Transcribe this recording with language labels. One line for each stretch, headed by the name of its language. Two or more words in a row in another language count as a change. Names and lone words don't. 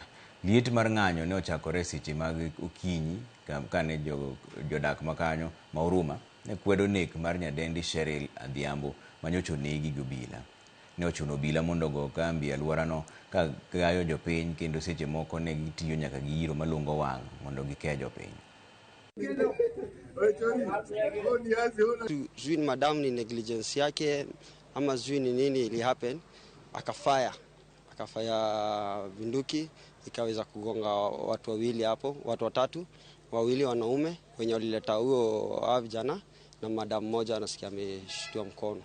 Luo (Kenya and Tanzania): Liet mar ng'anyo ne ochakore seche mag okinyi kane jodak makanyo ma Huruma ne kwedo nek mar nyadendi Cheryl Adhiambo manyocha onegi gi obila. Ne ochuno obila mondo go kambi alworano ka gayo jopiny kendo seche moko ne gitiyo nyaka gi iro malungo wang' mondo gike jopiny.
Swahili: Sijui madam ni negligence yake ama sijui ni nini ili happen, akafaya bunduki ikaweza kugonga watu wawili hapo, watu watatu, wawili wanaume wenye walileta huo vijana na madam moja anasikia ameshtua mkono.